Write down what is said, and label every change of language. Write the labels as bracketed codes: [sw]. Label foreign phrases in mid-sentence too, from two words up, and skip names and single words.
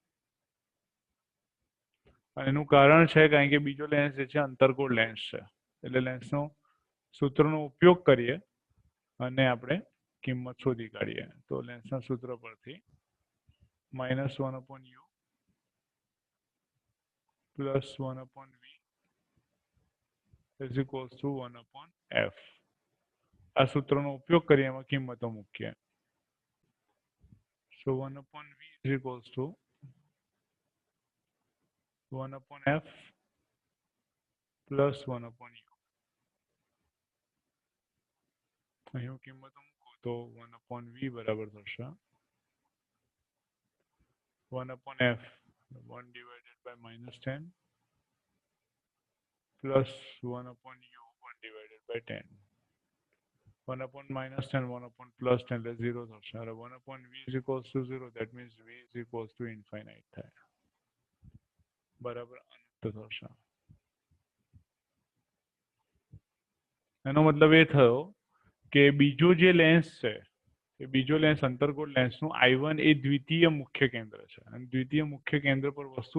[gu] અને એનું કારણ છે કારણ કે બીજો લેન્સ જે છે અંતર્ગોળ લેન્સ છે એટલે લેન્સનો સૂત્રનો ઉપયોગ કરીએ અને આપણે કિંમત શોધી કાઢીએ. તો લેન્સના સૂત્ર પરથી -1/u + 1/v [en] is equals to [gu] 1/f. આ સૂત્રનો ઉપયોગ કરી એમાં કિંમતો મૂકીએ. [en] So 1/v is equals to 1/f plus 1/u. [gu] અહીં હું કિંમતો મૂકું તો 1/v બરાબર થશે 1/f 1 [en] divided by -10 plus 1/u 1 divided by 10 [gu] 1/-10 1/+10 એટલે 0 થશે અને 1/v [en] is equals to 0 that means v is equals to infinite [gu] થાય બરાબર અનંત થશે એનો મતલબ એ થયો કે બીજો જે લેન્સ છે એ બીજો લેન્સ અંતર્ગોળ લેન્સનું I1 એ દ્વિતીય મુખ્ય કેન્દ્ર છે અને દ્વિતીય મુખ્ય કેન્દ્ર પર વસ્તુ